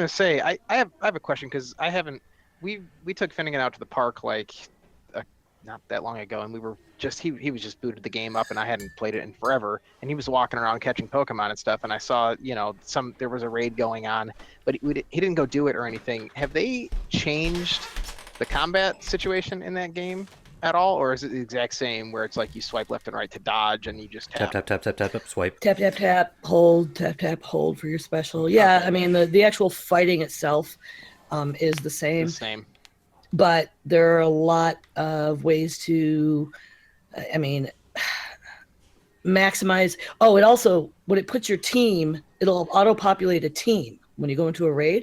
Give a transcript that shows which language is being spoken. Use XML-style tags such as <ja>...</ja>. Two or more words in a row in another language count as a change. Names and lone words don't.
<en>gonna say I have a question because I haven't we took Finnegan out to the park like not that long ago, and we were just he was just booted the game up, and I hadn't played it in forever, and he was walking around catching Pokemon and stuff, and I saw there was a raid going on, but he didn't go do it or anything. Have they changed the combat situation in that game at all, or is it the exact same where it's like you swipe left and right to dodge and you just Tap tap? tap tap tap tap tap swipe. Tap, tap, tap, hold, tap, tap, hold for your special. Yeah, Okay, I mean, the actual fighting itself is the the same, same. but there are a lot of ways to, I mean, maximize. Oh, it also, when it puts your team, it'll auto-populate a team when you go into a raid.</en>